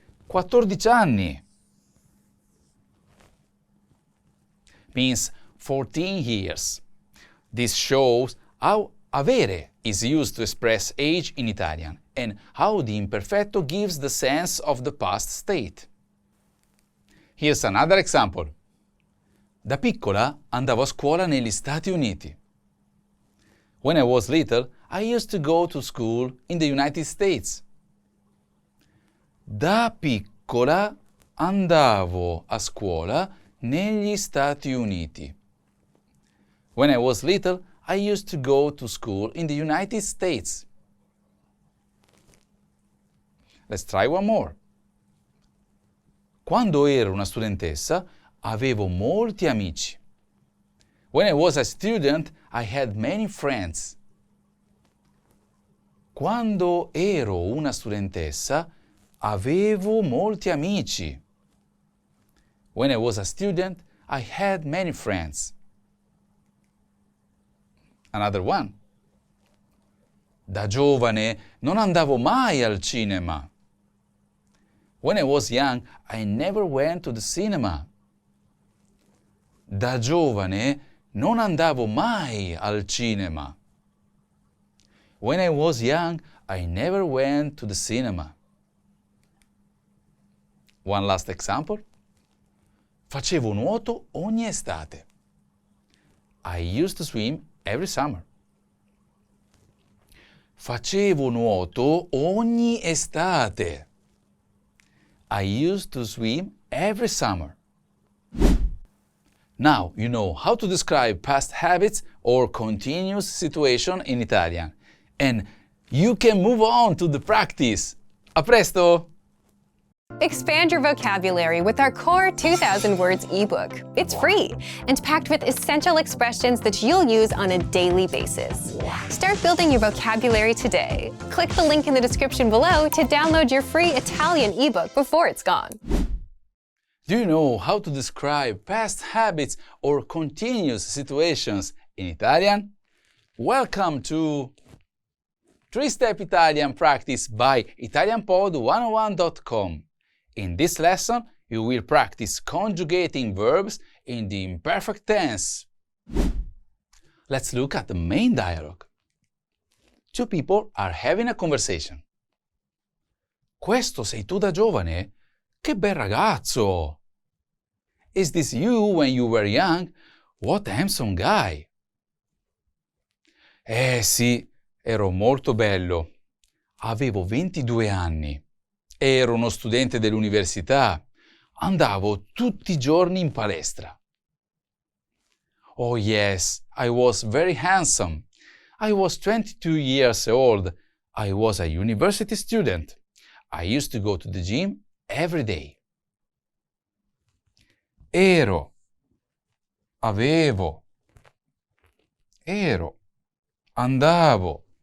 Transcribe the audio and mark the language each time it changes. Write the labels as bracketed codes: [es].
[en] 14 anni means 14 years. This shows how avere is used to express age in Italian and how the imperfetto gives the sense of the past state. Here's another example. [it] Da piccola andavo a scuola negli Stati Uniti. [en] When I was little, I used to go to school in the United States. [it] Da piccola andavo a scuola negli Stati Uniti. [en] When I was little, I used to go to school in the United States. Let's try one more. [it] Quando ero una studentessa, avevo molti amici. [en] When I was a student, I had many friends. [it] Quando ero una studentessa, avevo molti amici. [en] When I was a student, I had many friends. Another one. [it] Da giovane non andavo mai al cinema. [en] When I was young, I never went to the cinema. [it] Da giovane non andavo mai al cinema. [en] When I was young, I never went to the cinema. One last example. [it] Facevo nuoto ogni estate. [en] I used to swim every summer. [it] Facevo nuoto ogni estate. [en] I used to swim every summer. Now you know how to describe past habits or continuous situation in Italian. And you can move on to the practice. [it] A presto! [en] Expand your vocabulary with our core 2,000 words ebook. It's free and packed with essential expressions that you'll use on a daily basis. Start building your vocabulary today. Click the link in the description below to download your free Italian ebook before it's gone. Do you know how to describe past habits or continuous situations in Italian? Welcome to 3-Step Italian Practice by ItalianPod101.com. In this lesson, you will practice conjugating verbs in the imperfect tense. Let's look at the main dialogue. Two people are having a conversation. [it] Questo sei tu da giovane? Che bel ragazzo! [en] Is this you when you were young? What a handsome guy! [it] Sì, ero molto bello. Avevo 22 anni. Ero uno studente dell'università. Andavo tutti i giorni in palestra. [en] Oh yes, I was very handsome. I was 22 years old. I was a university student. I used to go to the gym every day. [it] Ero, avevo, ero, andavo.